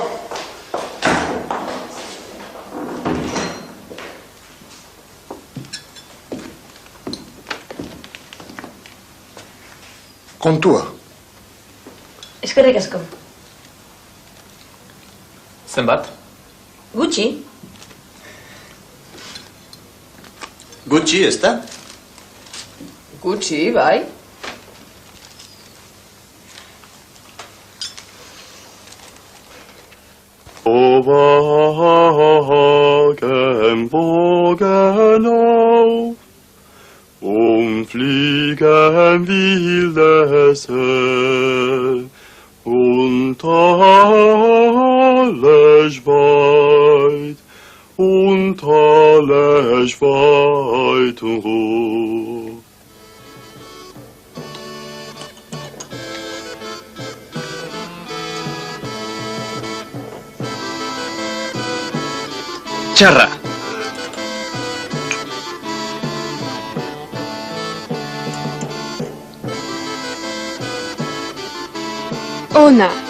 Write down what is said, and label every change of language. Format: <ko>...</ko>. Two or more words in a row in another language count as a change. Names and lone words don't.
<eu>Kontua. Eskerrik asko. Zenbat? Gutxi? Gutxi, ez da? Gutxi, bai.</eu> <de>Wagen, Bogen auf und fliegen wildes Höhen und alles weit und alles weit und hoch.</de> <eu>Txarra. Ona.</eu>